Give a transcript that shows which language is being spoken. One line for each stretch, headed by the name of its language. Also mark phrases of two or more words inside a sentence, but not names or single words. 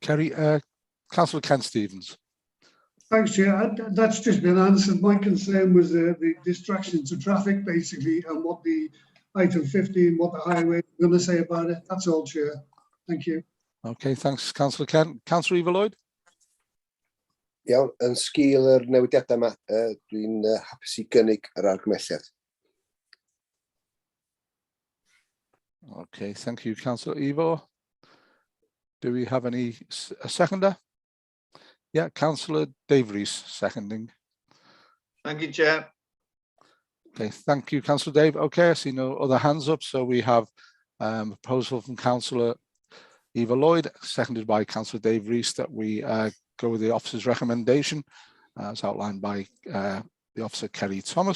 English: Okay, thank you, Kerry. Councillor Ken Stevens. Thanks, Chair. That's just been answered. My concern was the distraction to traffic, basically, and what the item 15, what the highway is going to say about it. That's all, Chair. Thank you. Okay, thanks, Councillor Ken. Councillor Eva Lloyd?
Welsh: Iawn, yn sgil yr newidiadau yma, dwi'n hapus i gynnig yr argymelliad.
English: Okay, thank you, Councillor Evo. Do we have a seconder? Yeah, Councillor Dave Rees seconding. Thank you, Chair. Okay, thank you, Councillor Dave. Okay, I see no other hands up, so we have a proposal from Councillor Eva Lloyd, seconded by Councillor Dave Rees, that we go with the officer's recommendation as outlined by the officer Kerry Thomas.